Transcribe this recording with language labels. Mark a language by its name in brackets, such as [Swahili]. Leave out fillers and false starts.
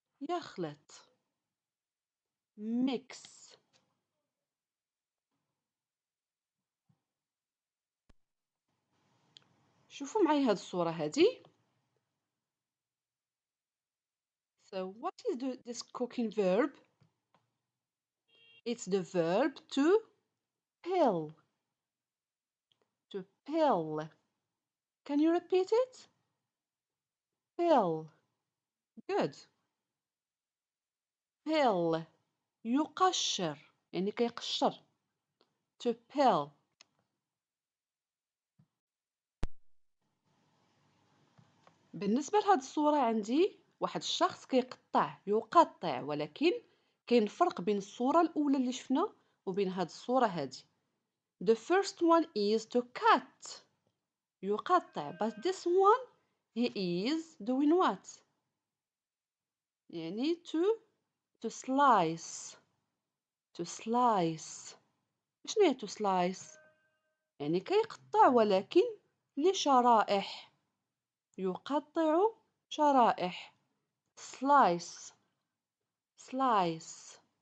[Arabic] يخلط. mix. شوفوا معي هاد الصورة هادي. [English] So what is this cooking verb? It's the verb to peel. To peel. Can you repeat it? Peel. Good. Peel. [Arabic] يقشر، يعني كيقشر. [English] To peel. [Arabic] بالنسبة لهاد الصورة عندي واحد الشخص يقطع، ولكن كاين فرق بين الصورة الأولى اللي شفنا وبين هاد الصورة هادي. [English] The first one is to cut. يقطع. But this one he is doing what? يعني to slice. To slice. [Arabic] شنو هي [English] to slice؟ [Arabic] يعني كيقطع ولكن لشرائح. يقطع شرائح. Slice. [English] Slice.